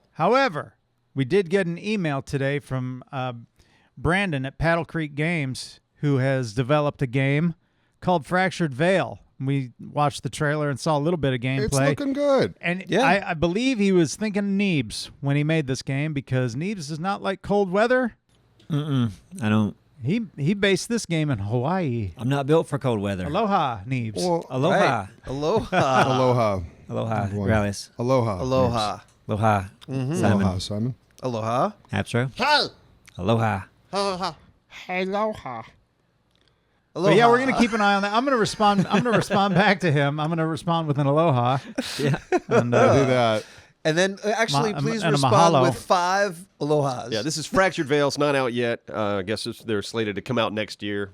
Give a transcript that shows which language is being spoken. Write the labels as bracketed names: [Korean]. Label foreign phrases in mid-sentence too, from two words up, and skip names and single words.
[English] However, we did get an email today from Brandon at Paddle Creek Games, who has developed a game called Fractured Veil. We watched the trailer and saw a little bit of gameplay. It's looking good. And Yeah. I believe he was thinking Neebs when he made this game, because Neebs is not like cold weather. I don't. He based this game in Hawaii. I'm not built for cold weather. Aloha, Neebs. Well, Aloha. Right. Aloha. aloha. Aloha. Boy. Rallies. Aloha. Aloha. Aloha. Mm-hmm. Simon. Aloha, Simon. Aloha. Appsro. Hey! Aloha. Aloha. Aloha. But yeah, we're gonna keep an eye on that. I'm gonna respond. I'm gonna respond back to him. I'm gonna respond with an aloha. Yeah. And Do that. And then actually, please and a respond mahalo. with 5 alohas. Yeah, this is Fractured Veil. It's not out yet. I guess they're slated to come out next year.